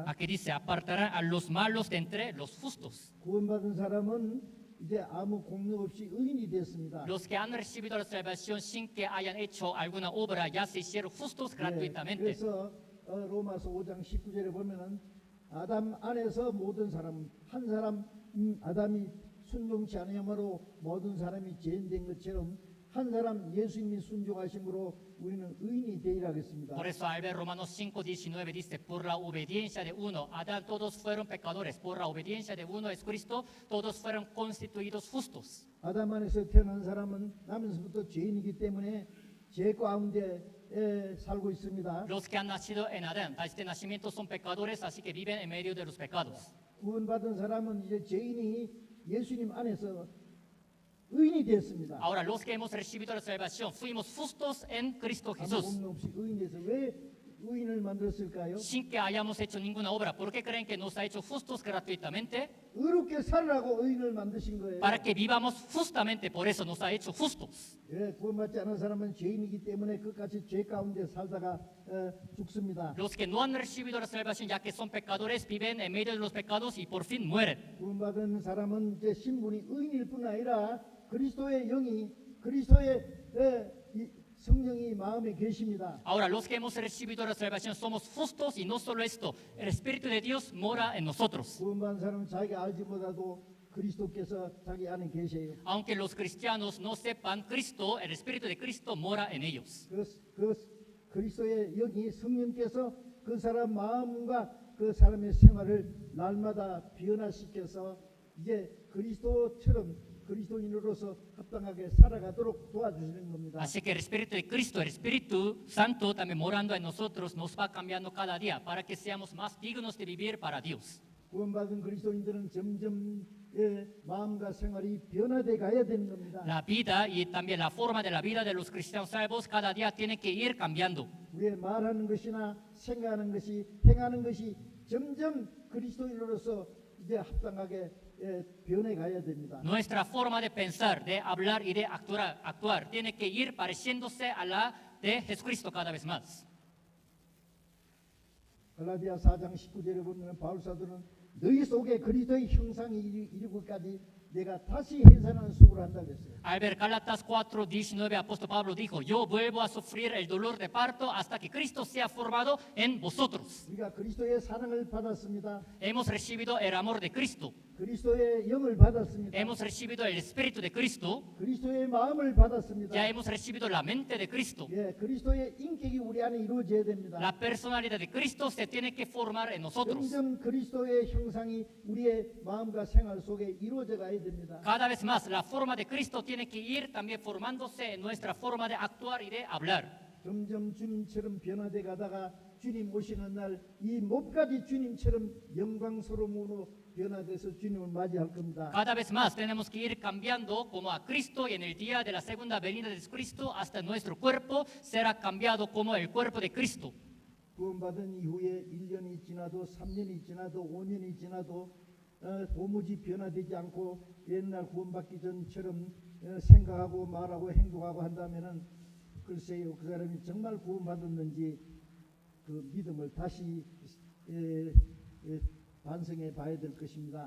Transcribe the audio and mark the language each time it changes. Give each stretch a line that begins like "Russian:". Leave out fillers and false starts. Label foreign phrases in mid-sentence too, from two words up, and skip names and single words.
Spanish: Aquí dice, apartarán a los malos de entre los justos.
Korean: 구원받은 사람은 이제 아무 공로 없이 의인이 됐습니다.
Spanish: Los que han recibido la salvación sin que hayan hecho alguna obra ya se hicieron justos gratuitamente.
Korean: 그래서 로마서 5장 19절에 보면은 아담 안에서 모든 사람 한 사람 아담이 순종치 아니함으로 모든 사람이 죄인된 것처럼 한 사람 예수님이 순종하심으로 우리는 의인이 되리라 했습니다.
Spanish: Por eso al ver Romanos 5:19 dice, por la obediencia de uno, Adán todos fueron pecadores, por la obediencia de uno es Cristo, todos fueron constituidos justos.
Korean: 아담 안에서 태어난 사람은 나면서부터 죄인이기 때문에 죄 가운데 살고 있습니다.
Spanish: Los que han nacido en Adán, desde nacimiento son pecadores, así que viven en medio de los pecados.
Korean: 구원받은 사람은 이제 죄인이 예수님 안에서 의인이 됐습니다.
Spanish: Ahora, los que hemos recibido la salvación, fuimos justos en Cristo
Korean: 아무 Jesús, 공로 없이 의인이 돼서 왜 의인을 만들었을까요?
Spanish: sin que hayamos hecho ninguna obra. ¿Por qué creen que nos ha hecho justos gratuitamente?
Korean: 의롭게 살라고 의인을 만드신 거예요.
Spanish: Para que vivamos justamente, por eso nos ha hecho justos.
Korean: 예, 구원받지 않은 사람은 죄인이기 때문에 끝까지 죄 가운데 살다가 죽습니다.
Spanish: Los que no han recibido la salvación, ya que son pecadores, viven en medio de los pecados y por fin mueren.
Korean: 구원받은 사람은 이제 신분이 의인일 뿐 아니라 그리스도의 영이 그리스도의 성령이 마음에 계십니다.
Spanish: Ahora, los que hemos recibido la salvación somos justos y no solo esto, el Espíritu de Dios mora en nosotros.
Korean: 구원받은 사람은 자기가 알지 못하도 그리스도께서 자기 안에 계세요.
Spanish: Aunque los cristianos no sepan Cristo, el Espíritu de Cristo mora en ellos.
Korean: 그 그리스도의 영이 성령께서 그 사람 마음과 그 사람의 생활을 날마다 변화시켜서 이제 그리스도처럼 그리스도인으로서 합당하게 살아가도록 도와주시는 겁니다.
Spanish: Así que el Espíritu de Cristo, el Espíritu Santo también morando en nosotros, nos va cambiando cada día para que seamos más dignos de vivir para Dios.
Korean: 구원받은 그리스도인들은 점점 마음과 생활이 변화돼 가야 되는 겁니다.
Spanish: La vida y también la forma de la vida de los cristianos salvos cada día tiene que ir cambiando.
Korean: 우리의 말하는 것이나 생각하는 것이 행하는 것이 점점 그리스도인으로서 이제 합당하게 변해 가야 됩니다.
Spanish: Nuestra forma de pensar, de hablar y de actuar tiene que ir pareciéndose a la de Jesucristo cada vez más.
Korean: 갈라디아 4장 19절에 보면 바울 사도는 너희 속에 그리스도의 형상이 이르기까지 내가 다시 해산하는 수고를 한다고 했어요.
Spanish: Al ver Gálatas 4:19, apóstol Pablo dijo, yo vuelvo a sufrir el dolor de parto hasta que Cristo sea formado en vosotros.
Korean: 우리가 그리스도의 사랑을 받았습니다.
Spanish: Hemos recibido el amor de Cristo,
Korean: 그리스도의 영을 받았습니다.
Spanish: hemos recibido el Espíritu de Cristo,
Korean: 그리스도의 마음을 받았습니다.
Spanish: ya hemos recibido la mente de Cristo.
Korean: 예, 그리스도의 인격이 우리 안에 이루어져야 됩니다.
Spanish: La personalidad de Cristo se tiene que formar en nosotros.
Korean: 점점 그리스도의 형상이 우리의 마음과 생활 속에 이루어져 가야 됩니다.
Spanish: Cada vez más, la forma de Cristo tiene que ir también formándose en nuestra forma de actuar y de hablar.
Korean: 점점 주님처럼 변화돼 가다가 주님 오시는 날 이 몸까지 주님처럼 영광스러움으로 변화돼서 주님을 맞이할 겁니다.
Spanish: Cada vez más tenemos que ir cambiando como a Cristo y en el día de la segunda venida de Cristo hasta nuestro cuerpo será cambiado como el cuerpo de Cristo.
Korean: 구원받은 이후에 1년이 지나도 3년이 지나도 5년이 지나도 도무지 변화되지 않고 옛날 구원받기 전처럼 생각하고 말하고 행동하고 한다면은 글쎄요 그 사람이 정말 구원받았는지 그 믿음을 다시 반성해 봐야 될 것입니다.